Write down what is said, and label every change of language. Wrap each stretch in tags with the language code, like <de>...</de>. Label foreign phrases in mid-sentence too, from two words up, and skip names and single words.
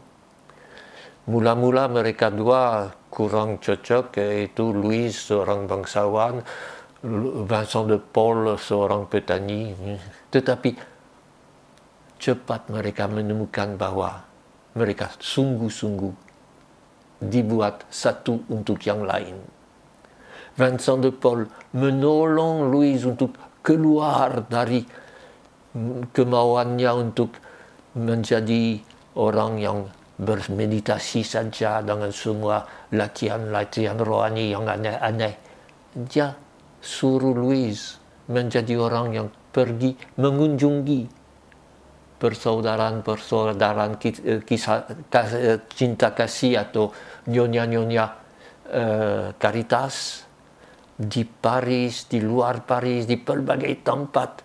<id>Mula-mula mereka dua kurang cocok, yaitu Louis seorang bangsawan, Vincent de Paul seorang petani. Tetapi cepat mereka menemukan bahwa mereka sungguh-sungguh dibuat satu untuk yang lain. Vincent de Paul menolong Louis untuk keluar dari kemauannya untuk menjadi orang yang bermeditasi saja dengan semua latihan-latihan rohani yang aneh-aneh. Dia suruh Louis menjadi orang yang pergi mengunjungi persaudaraan cinta kasih atau nyonya-nyonya Caritas di Paris, di luar Paris, di berbagai tempat.</id>